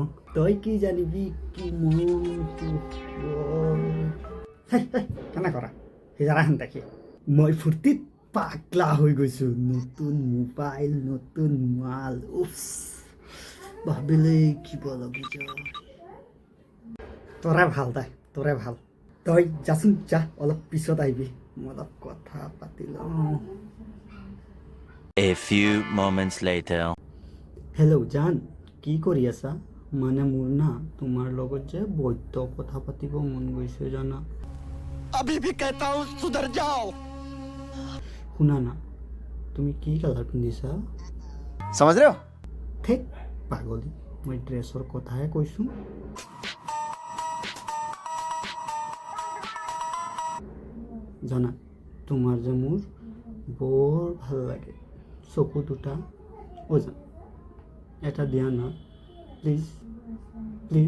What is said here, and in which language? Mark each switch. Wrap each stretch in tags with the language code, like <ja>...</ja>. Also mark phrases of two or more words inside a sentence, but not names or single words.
<as>তই কি জানিবি কি কেনে কৰা সিজাৰাখান দেখি মই ফূৰ্তিত পাগলা হৈ গৈছো। নতুন মোবাইল, নতুন মাল, উফ ভাবিলেই কিবা লাগি যায়। তোৰে ভাল দে, তোৰে ভাল। তই যাচোন যা, অলপ পিছত আহিবি, মই অলপ কথা পাতি লওঁ।</as> <en>A few moments later.</en> <as>হেল্ল' জান, কি কৰি আছা? মানে মোৰ না তোমাৰ লগত যে বৈদ্য কথা পাতিব মন গৈছে জানা।</as> <hi>अभी भी कहता हूँ सुधर जाओ।</hi> <as>শুনা না, তুমি কি কালাৰ পিন্ধিছা?</as> <hi>समझ रहे हो?</hi> <as>ঠিক পাগলী, মই ড্ৰেছৰ কথাহে কৈছোঁ। জানা, তোমাৰ যে মোৰ বৰ ভাল লাগে চকু দুটা। অ' জান, এটা দিয়া না</as> <en>please please.</en>